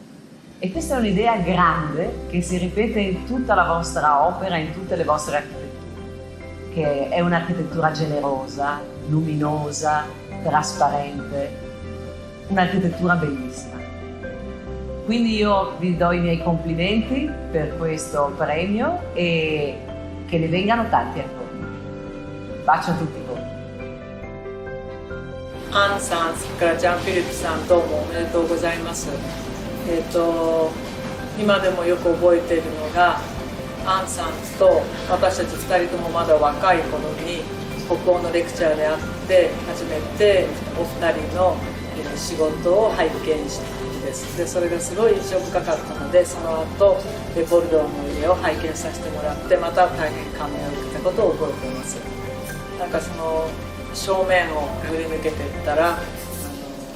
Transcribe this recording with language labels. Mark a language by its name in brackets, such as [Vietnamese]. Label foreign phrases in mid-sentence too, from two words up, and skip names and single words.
[Italian] E questa è un'idea grande che si ripete in tutta la vostra opera, in tutte le vostre architetture, che è un'architettura generosa, luminosa, trasparente, un'architettura bellissima. Quindi io vi do i miei complimenti per questo premio e che ne vengano tanti ancora. Bacio a tutti voi. [Japanese] アンさん、それからジャン・フィリップさん、どうもおめでとうございます。今でもよく覚えているのが、アンさんと私たち2人ともまだ若い頃に北欧のレクチャーで会って初めてお二人の仕事を拝見した時です。でそれがすごい印象深かったので、その後ボルドーの家を拝見させてもらってまた大変感銘を受けたことを覚えています。なんかその正面をくぐり抜けていったら